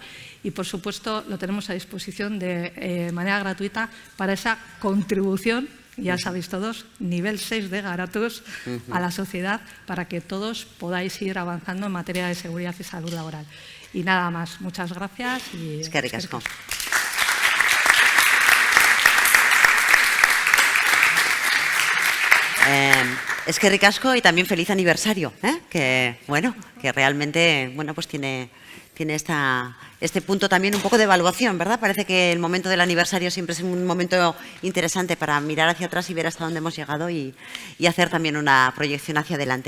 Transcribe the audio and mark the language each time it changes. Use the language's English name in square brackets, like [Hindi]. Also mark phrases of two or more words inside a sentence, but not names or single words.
[Spanish] Y por supuesto lo tenemos a disposición de manera gratuita para esa contribución, ya sabéis todos, nivel 6 de Garatus a la sociedad, para que todos podáis ir avanzando en materia de seguridad y salud laboral. Y nada más, muchas gracias. [Basque] Eskerrik asko. Eskerrik asko [Spanish] y también feliz aniversario, que bueno, que realmente pues tiene este punto también un poco de evaluación, ¿verdad? Parece que el momento del aniversario siempre es un momento interesante para mirar hacia atrás y ver hasta dónde hemos llegado y hacer también una proyección hacia adelante.